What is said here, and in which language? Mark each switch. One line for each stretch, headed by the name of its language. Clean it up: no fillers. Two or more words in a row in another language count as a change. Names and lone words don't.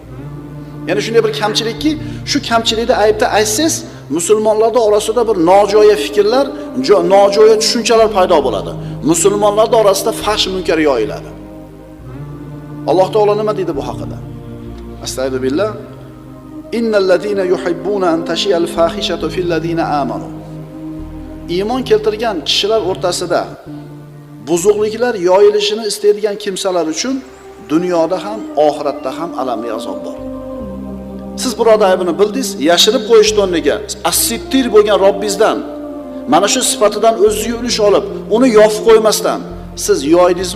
Uzbek: Ya'ni shunday bir kamchilikki, shu kamchilikni aybda aytsangiz, musulmonlar orasida bir nojo'ya fikrlar, nojo'ya tushunchalar paydo bo'ladi. Musulmonlar orasida fahsh munkar yoyiladi. Alloh taolo nima deydi bu haqida? Astagfirullah.
Arabic: إن الذين يحبون أن تشيع الفاحشة في الذين آمنوا.
Uzbek: Iymon keltirgan kishilar o'rtasida buzuqliklar yoyilishini istaydigan kimsalar uchun dunyoda ham, oxiratda ham alamli azob bor. Siz birodar aybini bildingiz, yashirib qo'yishdan o'rniga as-sittir bo'lgan Robbingizdan mana shu sifatidan o'zingiz ulush olib, uni yopib qo'ymasdan siz yoydingizmi?